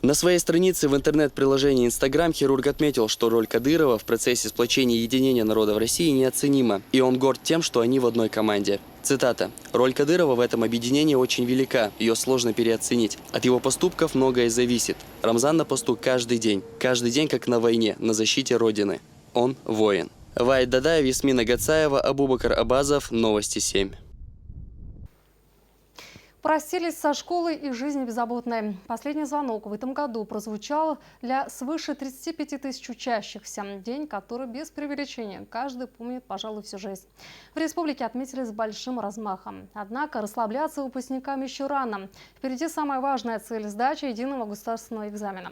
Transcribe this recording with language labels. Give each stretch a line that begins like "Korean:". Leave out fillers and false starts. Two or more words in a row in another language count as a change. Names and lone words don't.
Russian: На своей странице в интернет-приложении Instagram хирург отметил, что роль Кадырова в процессе сплочения и единения народа в России неоценима, и он горд тем, что они в одной команде. Цитата. «Роль Кадырова в этом объединении очень велика, ее сложно переоценить. От его поступков многое зависит. Рамзан на посту каждый день как на войне, на защите Родины. Он воин». Ваид Дадаев, Ясмина Гацаева, Абубакар Абазов, Новости 7. Простились со школой и жизнь беззаботной. Последний звонок в этом году прозвучал для свыше 35 тысяч учащихся. День, который без преувеличения каждый помнит, пожалуй, всю жизнь. В республике отметили с большим размахом. Однако расслабляться выпускникам еще рано. Впереди самая важная цель – сдача единого государственного экзамена.